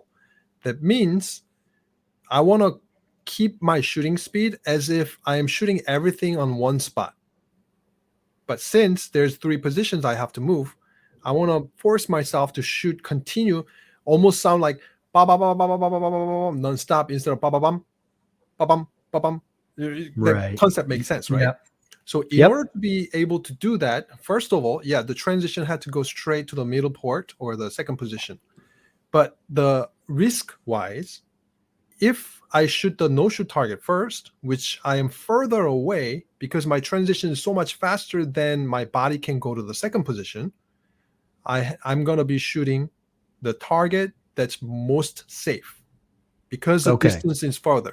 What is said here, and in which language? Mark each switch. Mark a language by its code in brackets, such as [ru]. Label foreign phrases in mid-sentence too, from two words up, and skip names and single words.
[en] That means I want to keep my shooting speed as if I am shooting everything on one spot. But since there's 3 positions I have to move, I want to force myself to continue, almost sound like ba ba ba ba ba ba ba ba ba non-stop instead of ba ba bum, ba bum, ba bum. Right. The concept makes sense, right? Yep. So in order to be able to do that, first of all, the transition had to go straight to the middle port or the second position. But the risk-wise, if I shoot the no-shoot target first, which I am further away because my transition is so much faster than my body can go to the second position, I'm going to be shooting the target that's most safe because the distance is farther.